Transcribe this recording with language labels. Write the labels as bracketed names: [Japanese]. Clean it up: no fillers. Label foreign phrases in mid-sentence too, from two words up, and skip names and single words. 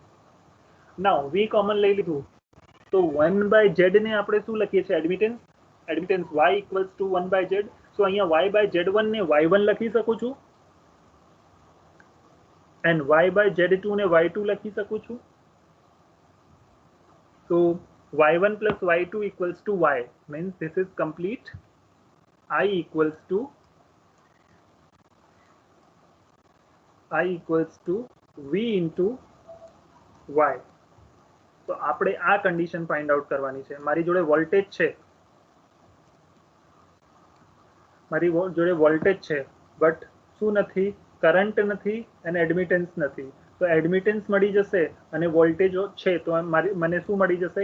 [Gujarati] નાઉ V કોમન લઈ લીધું તો 1 બાય Z ને આપણે શું લખીએ છીએ? એડમિટન્સ y [English] equals to [Gujarati] 1 બાય Z. સો અહીંયા y બાય Z1 ને y1 લખી શકું છું એન્ડ y બાય Z2 ને y2 લખી શકું છું. તો [English] y1 plus y2 equals to y means this is complete. I equals to v into y. [Gujarati] તો આપણે આ કન્ડિશન [English] find out [Gujarati] કરવાની છે. મારી જોડે વોલ્ટેજ છે બટ શું નથી? કરંટ નથી અને એડમિટન્સ નથી. તો એડમિટન્સ મળી જશે અને વોલ્ટેજ છે તો મને શું મળી જશે?